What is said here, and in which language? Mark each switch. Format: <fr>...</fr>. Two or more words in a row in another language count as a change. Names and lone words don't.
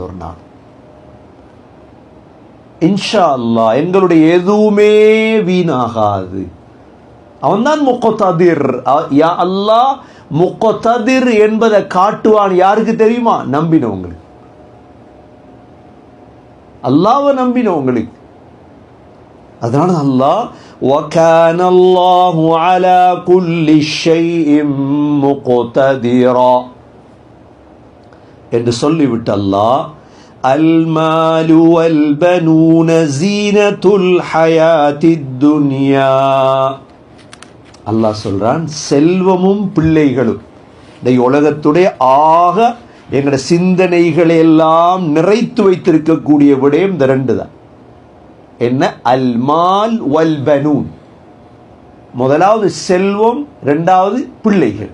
<ta>ஒரு நாள்</ta> <ar>إن شاء الله</ar> <ta>எங்களுடைய எதுவுமே வீணாகாது. அவன்தான் முக்ததிர்.</ta> <ar>يا الله</ar> <ta>முக்ததிர் என்பதை காட்டுவான். யாருக்கு தெரியுமா? நம்பினவங்களுக்கு, அல்லாஹ்வை நம்பினவங்களுக்கு. அதனால அல்லாஹ்</ta> <ar>وَكَانَ اللَّهُ عَلَى كُلِّ شَيْءٍ مُقْتَدِرًا</ar> <ta>என்று சொல்லிவிட்டு அல்லாஹ்</ta> <ar>الْمَالُ وَالْبَنُونَ زِينَةُ الْحَيَاةِ الدُّنْيَا,</ar> <ta>அல்லாஹ் சொல்றான் செல்வமும் பிள்ளைகளும் இந்த உலகத்துடைய ஆக எங்களுடைய சிந்தனைகளை எல்லாம் நிறைத்து வைத்திருக்கக்கூடிய விடயம் இந்த ரெண்டு தான்.</ta> <ar>என்ன? المال والبنون.</ar> <ta>முதலாவது செல்வம், இரண்டாவது பிள்ளைகள்.</ta>